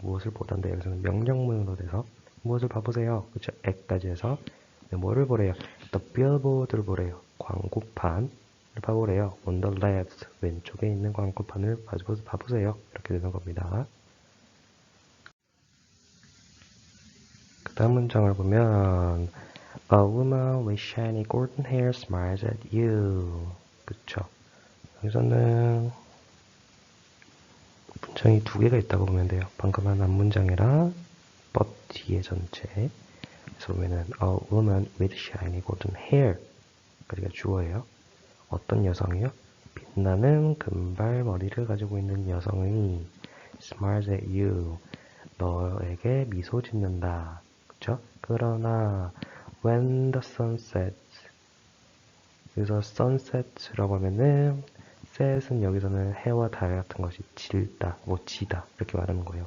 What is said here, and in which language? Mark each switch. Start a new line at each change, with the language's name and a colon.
Korean: 무엇을 보던데 여기서는 명령문으로 돼서 무엇을 봐보세요. 그쵸? at까지 해서 뭐를 보래요? the billboard를 보래요. 광고판을 봐보래요.
English: on the left
Korean: 왼쪽에 있는 광고판을 봐보세요. 이렇게 되는 겁니다. 그 다음 문장을 보면
English: a woman with shiny golden hair smiles at you.
Korean: 그쵸? 여기서는 문장이 두 개가 있다고 보면 돼요. 방금 한 앞문장이랑 but 뒤에 전체. 그래서 보면은
English: a woman with shiny golden hair
Korean: 까지가 주어예요. 어떤 여성이요? 빛나는 금발 머리를 가지고 있는 여성이
English: smiles at you.
Korean: 너에게 미소 짓는다. 그쵸? 그러나
English: when the sun sets
Korean: 여기서 sunset이라고 하면은 set은 여기서는 해와 달 같은 것이 질다, 뭐 지다 이렇게 말하는 거예요.